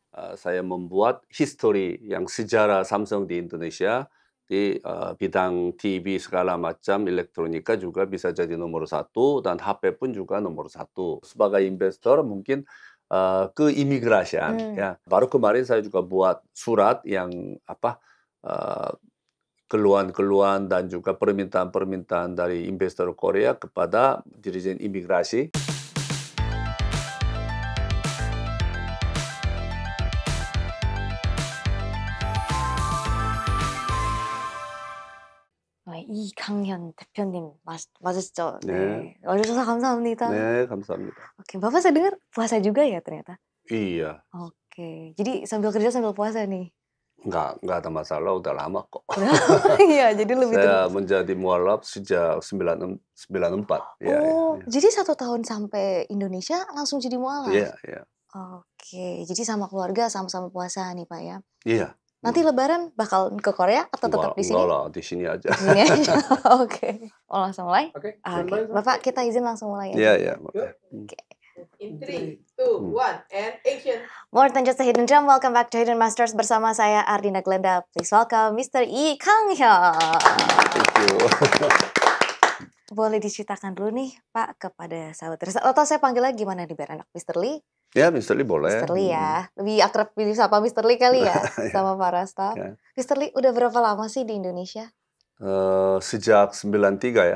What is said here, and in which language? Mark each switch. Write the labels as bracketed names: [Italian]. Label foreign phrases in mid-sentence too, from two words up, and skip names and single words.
[Indonesian] saya membuat history yang sejarah Samsung di Indonesia di bidang TV segala macam elektronika juga bisa jadi nomor satu dan HP pun juga nomor satu. Sebagai investor mungkin ke imigrasian ya. Baru kemarin saya juga buat surat yang keluhan-keluhan dan juga permintaan-permintaan dari investor Korea kepada Dirjen Imigrasi. [Korean] 이강현 대표님 맞으시죠? 네. 와주셔서 감사합니다. 네, 감사합니다. [Indonesian] Oke, Bapak saya dengar puasa juga ya ternyata? Iya, Oke, jadi sambil kerja sambil puasa nih? nggak ada masalah, udah lama kok. Iya, jadi lebih Saya menjadi mualaf sejak 94. Ya, Oh, ya. jadi 1 tahun sampai Indonesia langsung jadi mualaf? Iya, iya. Oke, jadi sama keluarga sama-sama puasa nih Pak ya? Iya. Nanti Lebaran bakal ke Korea atau tetap di sini? Enggak lah, di sini aja. Di sini aja. Oke. Oh, langsung mulai? Oke. Oke. Bapak kita izin langsung mulai Iya, aja. iya. Oke. [English] In 3, 2, 1, and action. More than just a hidden gem, welcome back to Hidden Masters [Indonesian] bersama saya [English] Ardina Glenda. Please welcome Mr. Lee Kang-hyun. Thank you. [Indonesian] Boleh diceritakan dulu nih Pak kepada sahabat Risa, atau saya panggil lagi gimana nih biar enak, Mr. Lee? Ya, Mr. Lee boleh. Mr. Lee ya, lebih akrab disapa Mr. Lee kali ya sama para staff. Ya. Mr. Lee udah berapa lama sih di Indonesia? Sejak 93 ya.